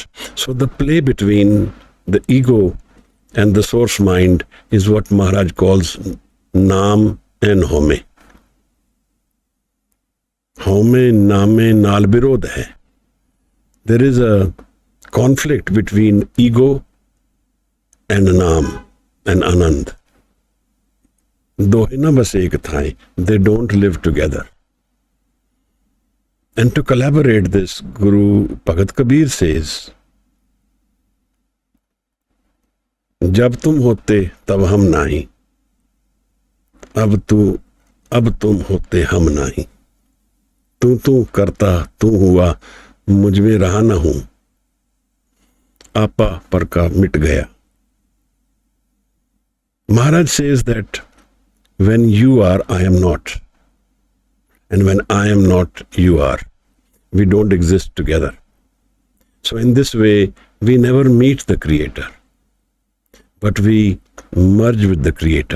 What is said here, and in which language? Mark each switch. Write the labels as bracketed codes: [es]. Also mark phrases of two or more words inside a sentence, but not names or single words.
[en] So the play between the ego and the source mind is what Maharaj calls Naam and Home. Home, [pa] Naame, Naal Birodh hai. [en] There is a conflict between ego and Naam and Anand. [pa] Dohe na bas ek thai, [en] they don't live together. And to collaborate this, Guru Bhagat Kabir says, [hi] जब तुम होते तब हम नहीं, अब तुम होते हम नहीं, तू करता तू हुआ, मुझ में रहा न हूं, आपा पर का मिट गया. [en] Maharaj says that when you are, I am not, and when I am not, you are. We don't exist together. So in this way, we never meet the Creator, but we merge with the Creator.